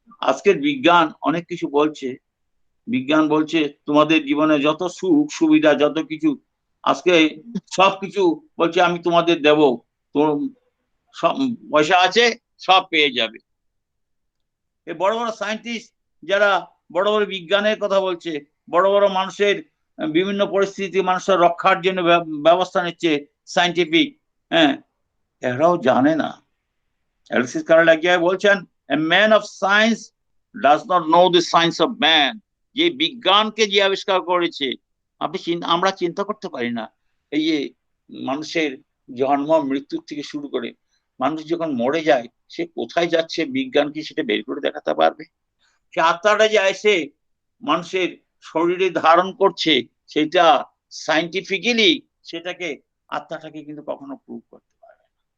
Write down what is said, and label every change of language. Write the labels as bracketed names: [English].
[Bangla] আজকের বিজ্ঞান অনেক কিছু বলছে। বিজ্ঞান বলছে তোমাদের জীবনে যত সুখ সুবিধা, যত কিছু আজকে সবকিছু বলছে আমি তোমাদের দেব, সব পয়সা আছে, সব পেয়ে যাবে। এই বড় বড় সায়েন্টিস্ট যারা বড় বড় বিজ্ঞানের কথা বলছে, বড় বড় মানুষের বিভিন্ন পরিস্থিতি মানুষের রক্ষার জন্য ব্যবস্থা নিচ্ছে সায়েন্টিফিক, এরাও জানে না। অ্যালেক্সিস কার্ল এক জায়গায় বলছেন, [English] a man of science does not know the science of man। [Bangla] যে বিজ্ঞানকে যে আবিষ্কার করেছে, আমরা চিন্তা করতে পারি না। এই যে মানুষের জন্ম মৃত্যুর থেকে শুরু করে মানুষ যখন মরে যায়, সে কোথায় যাচ্ছে বিজ্ঞান কি সেটা বের করে দেখাতে পারবে? সে আত্মাটা যে এসে মানুষের শরীরে ধারণ করছে, সেটা সাইন্টিফিক্যালি সেটাকে আত্মাটাকে কিন্তু কখনো প্রুভ করতে পারবে না।